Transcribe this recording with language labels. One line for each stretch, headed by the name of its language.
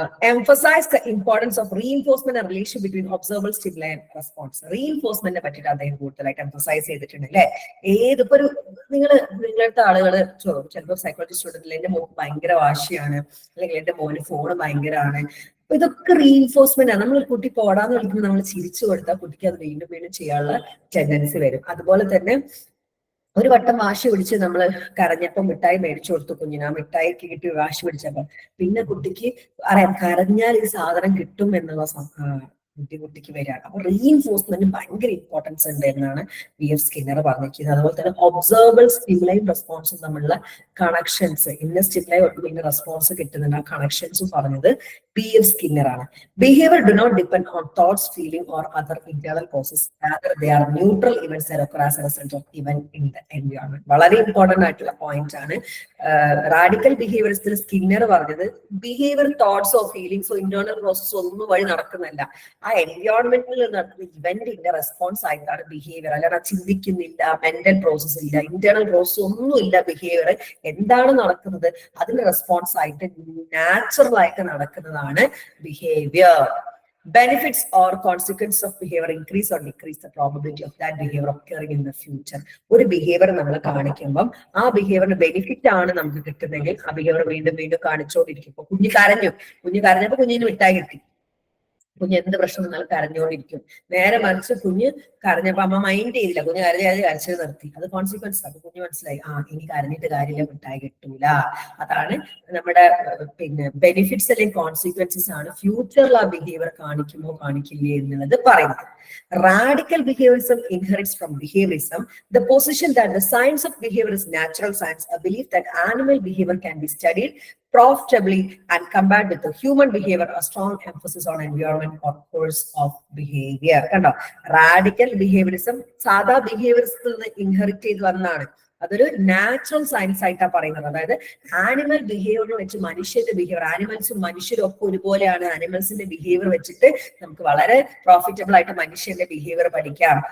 English: emphasize the importance of reinforcement and relation between observer, stimuli and response.
Malayalam: റീഇൻഫോഴ്സ്മെന്റിനെ പറ്റിയിട്ട് അദ്ദേഹം കൂടുതലായിട്ട് emphasise ചെയ്തിട്ടുണ്ട് അല്ലെ. ഏതിപ്പോ ഒരു നിങ്ങളടുത്ത ആളുകൾ ചിലപ്പോൾ സൈക്കോളജി സ്റ്റുഡന്റ് എന്റെ മോക്ക് ഭയങ്കര വാശിയാണ്, അല്ലെങ്കിൽ എന്റെ മോന് ഫോണ് ഭയങ്കരമാണ്, അപ്പൊ ഇതൊക്കെ റീഇൻഫോഴ്സ്മെന്റ് ആണ്. നമ്മൾ കുട്ടി പോടാന്ന് വിളിക്കുമ്പോൾ നമ്മൾ ചിരിച്ചു കൊടുത്താൽ കുട്ടിക്ക് അത് വീണ്ടും വീണ്ടും ചെയ്യാനുള്ള ടെൻഡൻസി വരും. അതുപോലെ തന്നെ ഒരു വട്ടം വാശി പിടിച്ച് നമ്മൾ കരഞ്ഞപ്പോ മിഠായി മേടിച്ചു കൊടുത്തു കുഞ്ഞിന്, ആ മിഠായിക്ക് കിട്ടി വാശി പിടിച്ചപ്പോ പിന്നെ കുട്ടിക്ക് അറിയാം കരഞ്ഞാൽ ഈ സാധനം കിട്ടും എന്നുള്ള കുട്ടിക്ക് വരികയാണ്. അപ്പൊ റീഇൻഫോഴ്സ്മെന്റ് ഭയങ്കര ഇമ്പോർട്ടൻസ് ഉണ്ട് എന്നാണ് പി.എഫ്. സ്കിന്നർ പറഞ്ഞിരിക്കുന്നത്. അതുപോലെ തന്നെ ഒബ്സർവബിൾ സ്റ്റിമുലൈയും റെസ്പോൺസും തമ്മിലുള്ള കണക്ഷൻസ്, ഇന്ന സ്റ്റിമുലൈ ഇന്ന റെസ്പോൺസ് കിട്ടുന്നുണ്ട്, ആ കണക്ഷൻസും പറഞ്ഞത് പി.എഫ്. സ്കിന്നർ ആണ്.
English: Behaviour do not depend on thoughts, feeling or other internal process, rather they are neutral events that occur as a result of event in the environment.
Malayalam: വളരെ important ആയിട്ടുള്ള point ആണ്. Radical ബിഹേവിയറിസ്റ്റിൽ Skinner പറഞ്ഞത് behaviour, തോട്ട്സോ ഫീലിംഗ്സോ internal പ്രോസസ്സോ ഒന്നും വഴി നടക്കുന്നില്ല, ആ എൻവയോൺമെന്റിൽ നടക്കുന്ന ഇവന്റിന്റെ response ആയിട്ടാണ് ബിഹേവിയർ. അല്ലാതെ ചിന്തിക്കുന്നില്ല, മെന്റൽ പ്രോസസ് ഇല്ല, ഇന്റേണൽ പ്രോസസ് ഒന്നും ഇല്ല. ബിഹേവിയർ എന്താണ് നടക്കുന്നത് അതിന്റെ റെസ്പോൺസ് ആയിട്ട് നാച്ചുറൽ ആയിട്ട് നടക്കുന്നതാണ് behaviour.
English: Benefits or consequences of behavior increase or decrease the probability of that behavior occurring in the future.
Malayalam: ഒരു ബിഹേവിയർ നമ്മൾ കാണിക്കുമ്പോൾ ആ ബിഹേവിയറിന് ബെനിഫിറ്റ് ആണ് നമുക്ക് കിട്ടുന്നെങ്കിൽ ആ ബിഹേവിയർ വീണ്ടും വീണ്ടും കാണിച്ചുകൊണ്ടിരിക്കും. ഇപ്പൊ കുഞ്ഞ് കരഞ്ഞപ്പോ കുഞ്ഞിന് മിഠായി കിട്ടി, കുഞ്ഞ് എന്ത് പ്രശ്നം വന്നാലും കരഞ്ഞുകൊണ്ടിരിക്കും. നേരെ മറിച്ച് കുഞ്ഞ് കരഞ്ഞപ്പോ അമ്മ മൈൻഡ് ചെയ്തില്ല, കുഞ്ഞ് കരച്ചിൽ നിർത്തി, അത് കോൺസിക്വൻസ് ആണ്. കുഞ്ഞ് മനസ്സിലായി, ഇനി കരഞ്ഞിട്ട് കാര്യമില്ല, മിഠായി കിട്ടൂല. അതാണ് നമ്മുടെ പിന്നെ ബെനിഫിറ്റ്സ് അല്ലെങ്കിൽ കോൺസിക്വൻസസ് ആണ് ഫ്യൂച്ചറിൽ ആ ബിഹേവിയർ കാണിക്കുമോ കാണിക്കില്ലേ എന്നുള്ളത് പറയുന്നത്.
English: Radical behaviorism inherits from behaviorism the position that the science of behavior is natural science, a belief that animal behavior can be studied profitably and compared with the human behavior, a strong emphasis on environment or course of behavior.
Malayalam: കണ്ടോ, radical behaviourism സാധാ ബിഹേവിയറിസത്തിൽ നിന്ന് inherit ചെയ്ത് വന്നാണ്. അതൊരു natural science ആയിട്ടാണ് പറയുന്നത്. അതായത് animal ബിഹേവിയറിനെ വെച്ച് മനുഷ്യന്റെ ബിഹേവിയർ, ആനിമൽസും മനുഷ്യരും ഒക്കെ ഒരുപോലെയാണ്. ആനിമൽസിന്റെ ബിഹേവിയർ വെച്ചിട്ട് നമുക്ക് വളരെ പ്രോഫിറ്റബിൾ ആയിട്ട് മനുഷ്യന്റെ ബിഹേവിയർ പഠിക്കാം.